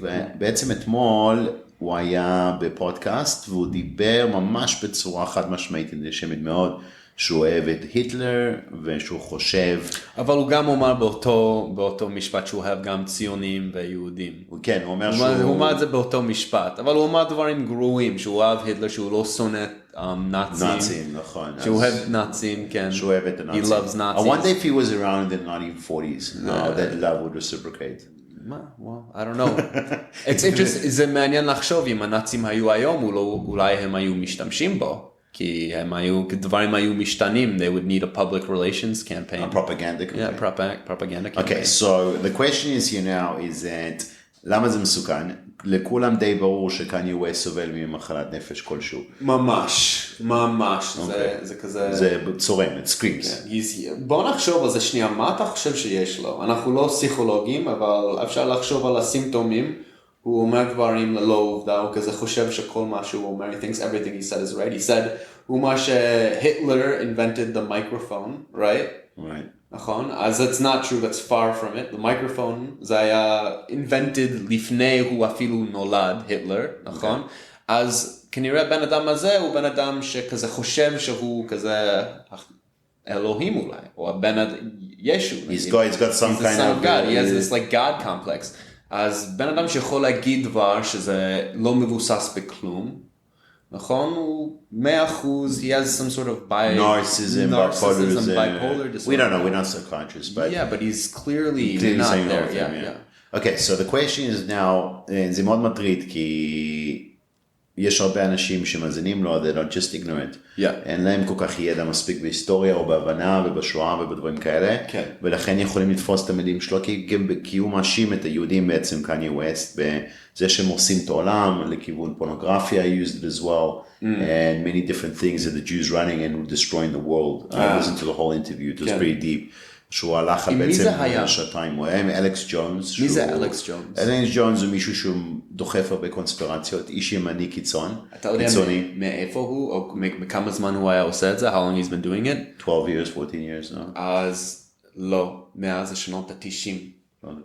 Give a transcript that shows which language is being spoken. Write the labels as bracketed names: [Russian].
[Hebrew] ובעצם אתמול הוא היה בפודקאסט, והוא דיבר ממש בצורה חד משמעית אנטישמית מאוד. שהוא אוהב את היטלר ושהוא חושב. אבל הוא גם אומר באותו משפט שהוא אוהב גם ציונים ויהודים. כן, הוא אומר שהוא... הוא אומר את זה באותו משפט, אבל הוא אומר דברים גרועים, שהוא אוהב היטלר, שהוא לא שונא נאצים. נאצים, נכון. שהוא אוהב נאצים, כן. שהוא אוהב את הנאצים. [English] He loves Nazis. I wonder if he was around in the 1940s, that love would reciprocate. Well, I don't know. It's interesting, [Hebrew] זה מעניין לחשוב אם הנאצים היו היום, אולי הם היו משתמשים בו. כי דברים היו משתנים, [English] they would need a public relations campaign. A propaganda campaign. Yeah, propaganda campaign. Okay, so the question is here now is that, [Hebrew] למה זה מסוכן? לכולם די ברור שקניה ווסט סובל ממחלת נפש כלשהו. ממש. זה כזה... זה צורם, [English] it screams. [Hebrew] בוא נחשוב על זה שנייה, מה אתה חושב שיש לו? אנחנו לא פסיכולוגים, אבל אפשר לחשוב על הסימפטומים. הוא אומר דברים ללא עובדה, הוא כזה חושב שכל מה שהוא אומר, [English] he thinks everything he said is right. He said, [Hebrew] הוא אומר שהיטלר [English] invented the microphone, right? Right. [Hebrew] נכון? [English] אז it's not true, that's far from it. The microphone, [Hebrew] זה היה [English] invented [Hebrew] לפני הוא אפילו נולד, היטלר, נכון? אז כנראה בן אדם הזה הוא בן אדם שכזה חושב שהוא כזה אלוהים אולי, או הבן אדם, ישו. [English] He's got some kind of... God. He has this like God complex. [Hebrew] אז בן אדם שיכול להגיד דבר שזה לא מבוסס בכלום, נכון? [English] הוא 100%, he has some sort of narcissism, bipolar disorder. We don't know, we're not psychiatrists, but... Yeah, but he's clearly not there. Yeah. Okay, so the question is now, [Hebrew] זה מאוד מטריד, כי יש הרבה אנשים שמאזינים לו, [English] they're not just ignorant. [Hebrew] אין להם כל כך ידע מספיק בהיסטוריה או בהבנה ובשואה ובדברים כאלה. ולכן יכולים לתפוס את המילים שלו, כי הוא מאשים את היהודים בעצם, קניה ווסט, בזה שהם הורסים את העולם לכיוון פורנוגרפיה, [English] he used it as well, and many different things that the Jews running and destroying the world. I listened to the whole interview, it was pretty deep. [Hebrew] שהוא הלך בעצם שעתיים, הוא היה עם אלכס ג'ונס. מי זה אלכס ג'ונס? אלכס ג'ונס הוא מישהו שהוא דוחף הרבה קונספירציות, איש ימני קיצון. אתה יודע מאיפה הוא, או מכמה זמן הוא היה עושה את זה? [English] How long he's been doing it? 12 years, 14 years, no? [Hebrew] אז לא, מאז השנות ה-90.